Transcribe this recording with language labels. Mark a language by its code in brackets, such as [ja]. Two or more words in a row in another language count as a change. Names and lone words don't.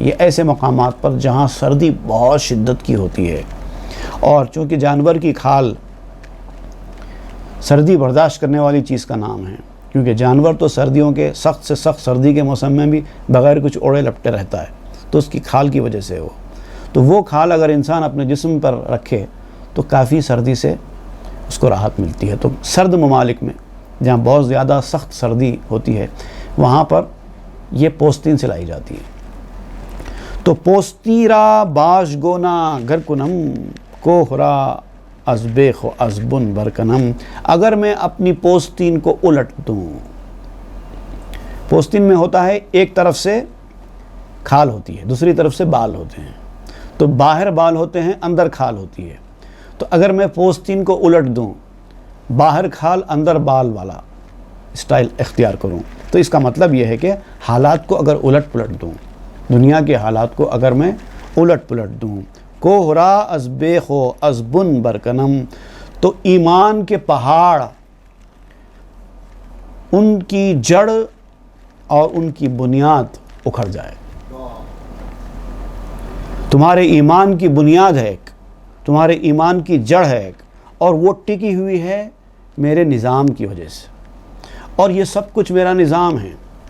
[ur] یہ ایسے مقامات پر جہاں سردی بہت شدت کی ہوتی ہے، اور چونکہ جانور کی کھال سردی برداشت کرنے والی چیز کا نام ہے، کیونکہ جانور تو سردیوں کے سخت سے سخت سردی کے موسم میں بھی بغیر کچھ اوڑے لپٹے رہتا ہے، تو اس کی کھال کی وجہ سے تو وہ کھال اگر انسان اپنے جسم پر رکھے تو کافی سردی سے اس کو راحت ملتی ہے. تو سرد ممالک میں جہاں بہت زیادہ سخت سردی ہوتی ہے وہاں پر یہ پوستین سلائی جاتی ہے. [fa] تو پوستی را باش گونا گر کنم کوہرا از بیخ و از بن برکنم. [ur] اگر میں اپنی پوستین کو الٹ دوں، پوستین میں ہوتا ہے ایک طرف سے کھال ہوتی ہے، دوسری طرف سے بال ہوتے ہیں. تو باہر بال ہوتے ہیں، اندر کھال ہوتی ہے. تو اگر میں پوستین کو الٹ دوں، باہر کھال اندر بال والا اسٹائل اختیار کروں، تو اس کا مطلب یہ ہے کہ حالات کو اگر الٹ پلٹ دوں، دنیا کے حالات کو اگر میں الٹ پلٹ دوں، [fa] کوہرا از بیخ و از بن برکنم، [ur] تو ایمان کے پہاڑ، ان کی جڑ اور ان کی بنیاد اکھڑ جائے. تمہارے ایمان کی بنیاد ہے ایک، تمہارے ایمان کی جڑ ہے ایک، اور وہ ٹکی ہوئی ہے میرے نظام کی وجہ سے، اور یہ سب کچھ میرا نظام ہے.